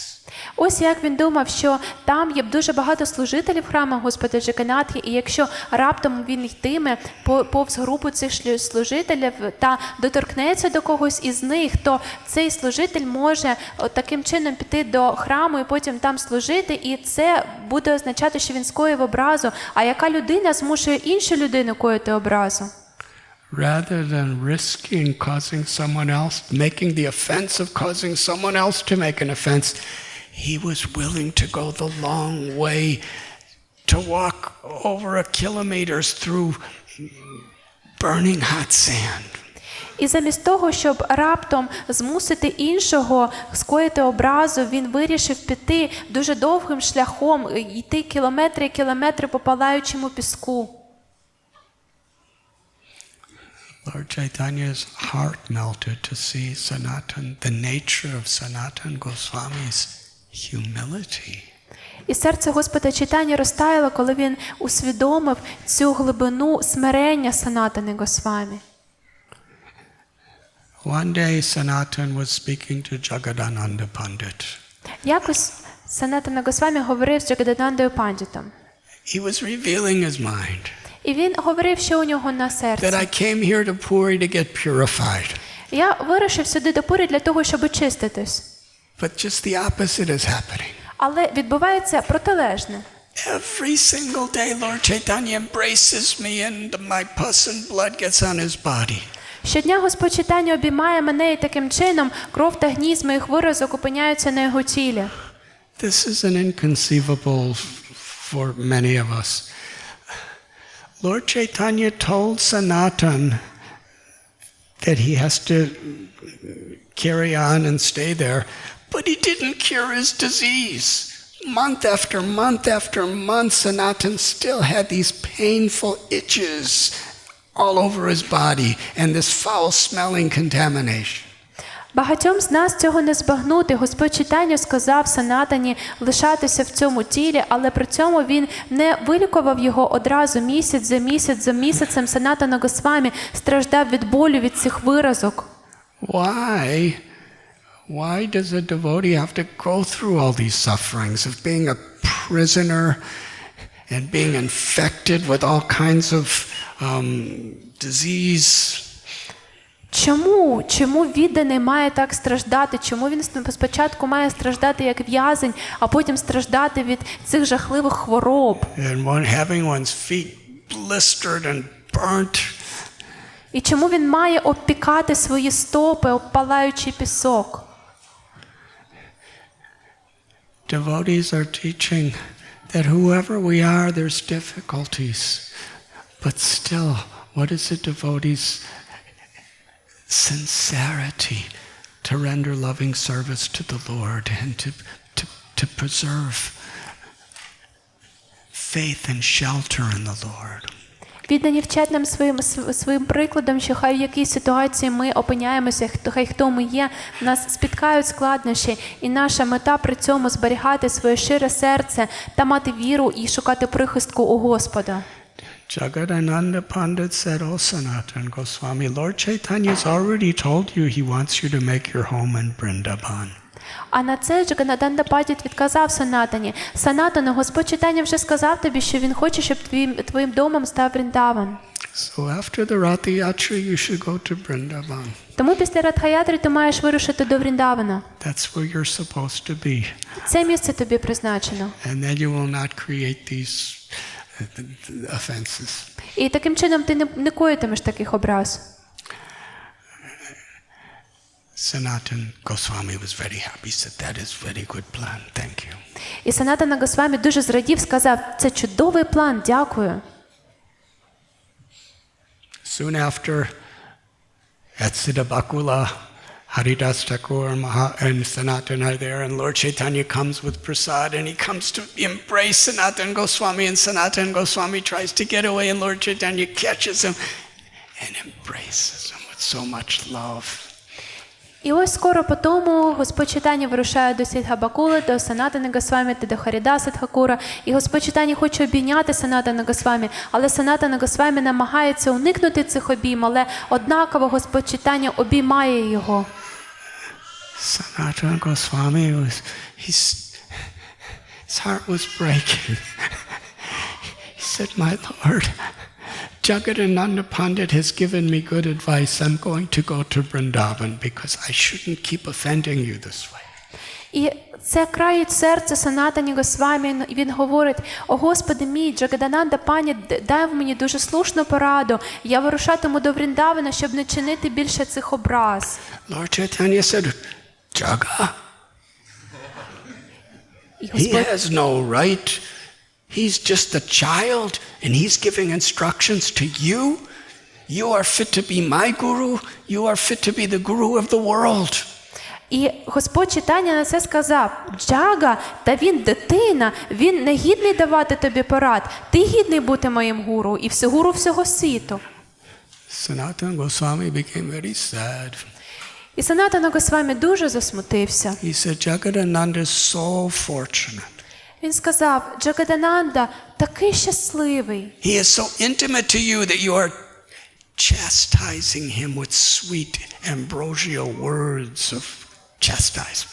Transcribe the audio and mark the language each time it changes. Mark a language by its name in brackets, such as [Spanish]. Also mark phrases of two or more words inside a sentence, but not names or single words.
[Ukrainian] Ось як він думав, що там є дуже багато служителів храму Господа Джаганатхи, і якщо раптом він йтиме повз групу цих служителів та доторкнеться до когось із них, то цей служитель може таким чином піти до храму і потім там служити, і це буде означати, що він скоїв образу. А яка людина змушує іншу людину коїти образу? [English] Rather than risking causing someone else, making the offense of causing someone else to make an offense, he was willing to go the long way, to walk over a kilometers through burning hot sand. [Ukrainian] І замість того, щоб раптом змусити іншого скоїти образу, він вирішив піти дуже довгим шляхом, йти кілометри і кілометри по палаючому піску. [English] Lord Chaitanya's heart melted to see Sanatan, the nature of Sanatan Goswami's humility. [Ukrainian] І серце Господа Чайтані розтаяло, коли він усвідомив цю глибину смирення Санатани Госвамі. [English] One day Sanatan was speaking to Jagadananda Pandit. [Ukrainian] Якось Санатана Госвамі говорив з Джагаданандою Пандітом. [English] He was revealing his mind. [Ukrainian] І він говорив, що у нього на серці. [English] That I came here to Puri to get purified. [Ukrainian] Я вирушив сюди до Пурі для того, щоб очиститись. [English] But just the opposite is happening. [Ukrainian] Але відбувається протилежне. [English] Every single day Lord Chaitanya embraces me and my pus and blood gets on his body. [Ukrainian] Щодня Господь Чайтаня обіймає мене, і таким чином кров та гній з моїх виразок опиняються на його тілі. [English] This is an inconceivable for many of us. Lord Chaitanya told Sanatan that he has to carry on and stay there, but he didn't cure his disease. Month after month after month, Sanatan still had these painful itches all over his body and this foul-smelling contamination. [Ukrainian] Багатьом з нас цього не збагнути. Господь Чайтаня сказав Санатані лишатися в цьому тілі, але при цьому він не вилікував його одразу місяць за місяцем. Санатана Госвамі страждав від болю від цих виразок. [English] Why does a devotee have to go through all these sufferings of being a prisoner and being infected with all kinds of disease? [Ukrainian] Чому відданий має так страждати? Чому він спочатку має страждати як в'язень, а потім страждати від цих жахливих хвороб? [English] Having one's feet blistered and burnt. [Ukrainian] І чому він має обпікати свої стопи, обпалаючи пісок? [English] Devotees are teaching that whoever we are, there's difficulties. But still, what is a devotee's sincerity to render loving service to the Lord and to preserve faith and shelter in the Lord. [Ukrainian] Віддані вчать нам своїм прикладом, що хай в якій ситуації ми опиняємося, хай хто ми є, нас спіткають складнощі, і наша мета при цьому зберігати своє щире серце та мати віру і шукати прихистку у Господа. [English] Jagadananda Pandit said, "Oh Sanatana Goswami, Lord Chaitanya's already told you he wants you to make your home in Vrindavan." [Ukrainian] А на це Джаганатанда Пандит відказав Санатані: Санатане, Господь Чайтання вже сказав тобі, що він хоче, щоб твоїм домом став Вріндаван. [English] So after the Ratha Yatra, you should go to Vrindavan. [Ukrainian] Тому після Радха-ятри ти маєш вирушити до Вріндавана. [English] That's where you're supposed to be. [Ukrainian] Це місце тобі призначено. [English] And then you will not create these offenses. [Ukrainian] І таким чином ти не коїтимеш таких образ. [English] Sanatana Goswami was very happy. He said, "That is very good plan. Thank you." [Ukrainian] І Санатана Госвамі дуже зрадів, сказав: "Це чудовий план, дякую." [English] Soon after, at Siddhabakula, Haridas Thakur and Sanatana are there, and Lord Chaitanya comes with prasad, and he comes to embrace Sanatana Goswami, and Sanatana Goswami tries to get away, and Lord Chaitanya catches him and embraces him with so much love. [Ukrainian] І ось скоро по тому Господь Чайтання вирушає до Сіддхабакули, до Санатани Госвамі та до Харідаса Тхакура. І Господь Чайтання хоче обійняти Санатана Госвамі, але Санатана Госвамі намагається уникнути цих обійм, але однаково Господь Чайтання обіймає його. [English] Sanatana Goswami his heart was breaking. He said, "My Lord, Jagadananda Pandit has given me good advice. I'm going to go to Vrindavan because I shouldn't keep offending you this way." [Ukrainian] І це країть серце Санатані Госвамі, і він говорить: "О Господи мій, Джагадананда Пандит дав мені дуже слушну пораду. Я вирушатиму до Вріндавана, щоб не чинити більше цих образ." [English] Lord Chaitanya said, "Jaga, he has no right. He's just a child, and he's giving instructions to you. You are fit to be my guru. You are fit to be the guru of the world." [Ukrainian] І Господь Чайтання на це сказав: "Джага, та він дитина, він не гідний давати тобі порад. Ти гідний бути моїм гуру і гуру всього світу." [English] Sanatana Goswami became very sad. [Ukrainian] І Санатана Госвамі дуже засмутився. [English] He said, "Jagadananda is so fortunate. [Ukrainian] Він сказав: "Джагадананда такий щасливий. [English] He is so intimate to you that you are chastising him with sweet ambrosial words of chastisement."